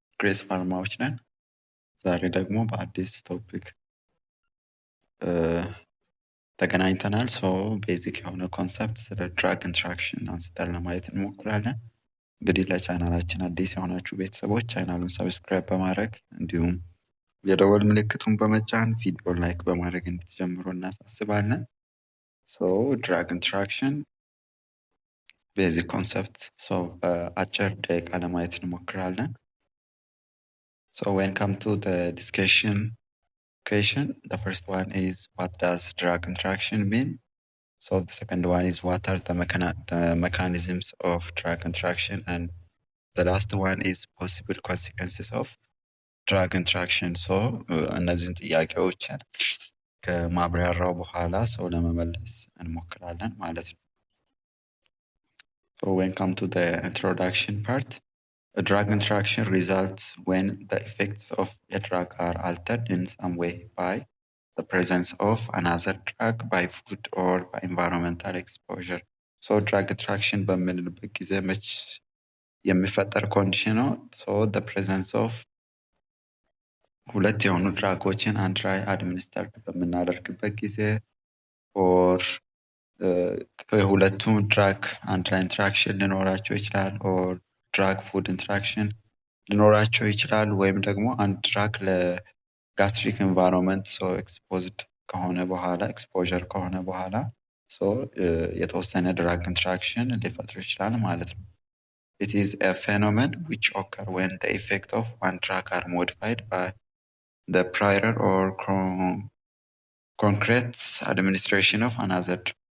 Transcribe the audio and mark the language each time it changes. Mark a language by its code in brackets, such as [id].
[am] ግሬስ ፋርማዎች ነን። ዛሬ ደግሞ በአዲስ ቶፒክ ተገናኝተናል። ሶ ቤዚክ የሆነ ኮንሰፕት ስለ ድራግ ኢንትራክሽን አንስተን ለማየት እንሞክራለን። እንግዲህ ለቻናላችን አዲስ የሆናችሁ ቤተሰቦች ቻናሉን ሰብስክራይብ በማድረግ እንዲሁም የደወል ምልክቱን በመጫን ቪዲዮ ላይክ በማድረግ እንድትጀምሩ እናሳስባለን። ሶ ድራግ ኢንትራክሽን ቤዚክ ኮንሰፕት በአጭር ደቂቃ ለማየት እንሞክራለን። [en] So when come to the discussion question, the first one is what does drug interaction mean? So the second one is what are the mechanisms of drug interaction, and the last one is possible consequences of drug interaction. [am] So እነዚህን ጥያቄዎችን ከማብራሪያው በኋላ ሰው ለመመለስ እንሞክራለን ማለት ነው። [en] So when come to the introduction part, a drug interaction results when the effects of a drug are altered in some way by the presence of another drug, by food, or by environmental exposure. [am] So drug interaction በምንልበት ጊዜ መች የሚፈጠር ኮንዲሽን ነው። [en] So the presence of [am] ሁለት የሆኑ ድራጎችን አንድ ላይ አድሚኒስተርድ በምናደርግበት ጊዜ ኦር ከሁለቱም ድራግ አንድ ላይ ኢንትራክሽን ሊኖራቸው ይችላል ኦር ድራግ ፉድ ኢንትራክሽን ሊኖራቸው ይችላል። ወይም ደግሞ አንድ ድራግ ለጋስትሪክ ኤንቫይሮንመንት ኤክስፖዝድ ከሆነ በኋላ ኤክስፖዠር ከሆነ በኋላ የተወሰነ ድራግ ኢንትራክሽን ሊፈጥር ይችላል ማለት ነው። [en] It is a phenomenon which occur when the effect of one drug are modified by the prior or concrete administration of another drug.